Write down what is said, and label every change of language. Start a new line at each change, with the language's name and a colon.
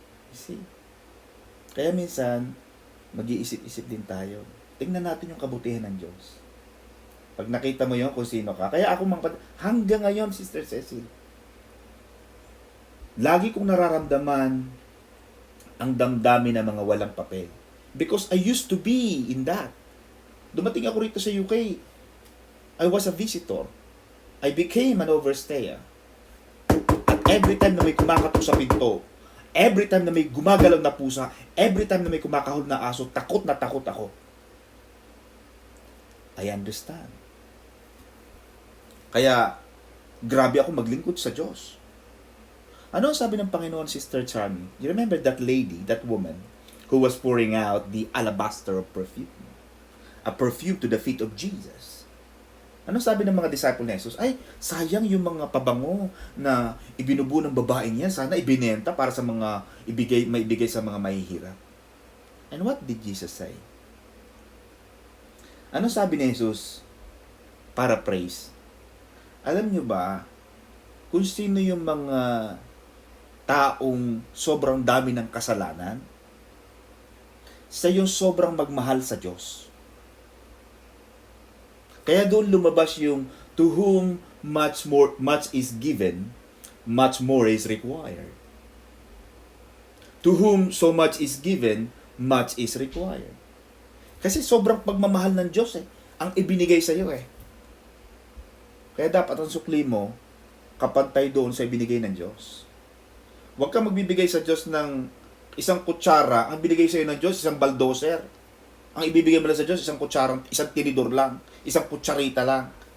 Filipino: You see? Kaya minsan, mag-iisip-isip din tayo. Tingnan natin yung kabutihan ng Diyos. Pag nakita mo yon kung sino ka. Kaya ako hanggang ngayon, Sister Cecil, lagi kong nararamdaman ang damdamin ng mga walang papel.
English: Because I used to be in that.
Filipino: Dumating ako rito sa UK.
English: I was a visitor. I became an overstayer.
Filipino: At
English: every time
Filipino: na may kumakatok sa pinto, every time na may gumagalaw na pusa, every time na may kumakahol na aso, takot na takot ako.
English: I understand.
Filipino: Kaya, grabe ako maglingkod sa Diyos. Ano ang sabi ng Panginoon, Sister Charmy?
English: You remember that lady, that woman, who was pouring out the alabaster of perfume? A perfume to the feet of Jesus.
Filipino: Ano sabi ng mga disciple ni Jesus? Ay, sayang yung mga pabango na ibinubuo ng babaeng yan. Sana ibinenta para sa mga maibigay sa mga mahihirap.
English: And what did Jesus say?
Filipino: Ano sabi ni Jesus? Paraphrase. Alam nyo ba, kung sino yung mga taong sobrang dami ng kasalanan, sa yung sobrang magmahal sa Diyos. Kaya doon lumabas yung
English: to whom much is given, much more is required. To whom so much is given, much is required.
Filipino: Kasi sobrang pagmamahal ng Diyos ang ibinigay sa iyo Kaya dapat ang sukli mo kapantay doon sa ibinigay ng Diyos. Huwag kang magbibigay sa Diyos ng isang kutsara, ang binigay sa iyo ng Diyos isang baldoser. Ang ibibigay mo lang sa Diyos isang kutsarang, isang tinidor lang, isang kutsarita lang.